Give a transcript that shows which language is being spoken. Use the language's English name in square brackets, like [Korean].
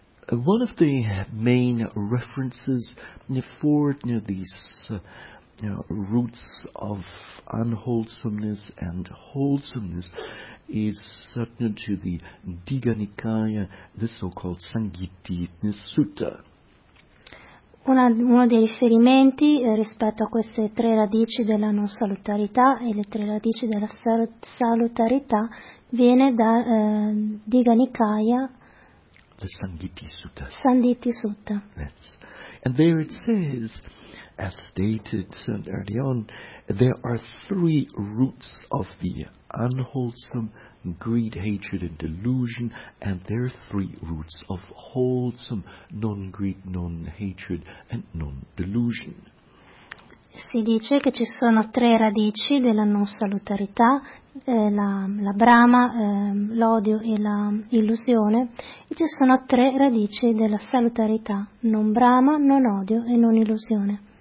[English] One of the main references for these roots of unwholesomeness and wholesomeness is certain to the Digha Nikaya, the so-called Sanghittita Sutta. [Italian] Uno dei riferimenti rispetto a queste tre radici della non salutarità e le tre radici della salutarità viene da Digha Nikaya. [English] The Sanghiti Sutta. [Italian] Sanghiti Sutta. [English] Yes. And there it says, as stated early on, there are three roots of the unwholesome: greed, hatred, and delusion, and there are three roots of wholesome: non-greed, non-hatred, and non-delusion. [Italian] Si dice che ci sono tre radici della non salutarità, la brama, l'odio e l'illusione, e ci sono tre radici della salutarità, non brama, non odio e non illusione.